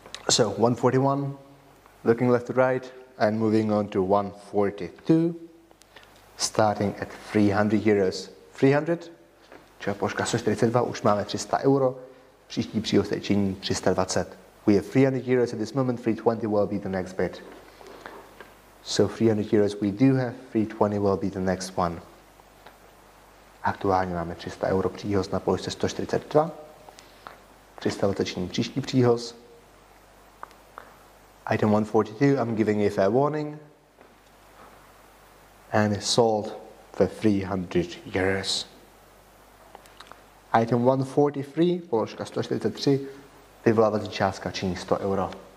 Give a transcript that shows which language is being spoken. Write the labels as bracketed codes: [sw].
[en] So 141, looking left to right, and moving on to 142, starting at 300 euros. [cs] 300, čili položka 142, už máme 300 euro, příští příhostek činí 320. [en] We have 300 euros at this moment, 320 will be the next bid. So 300 euros we do have, 320 will be the next one. [cs] Aktuálně máme 300 euro příhoz na položce 142, 320 činí příští příhoz. [en] Item 142, I'm giving a fair warning, and is sold for 300 euros. Item 143, [cs] položka 143, vyvolávací částka činí 100 euro.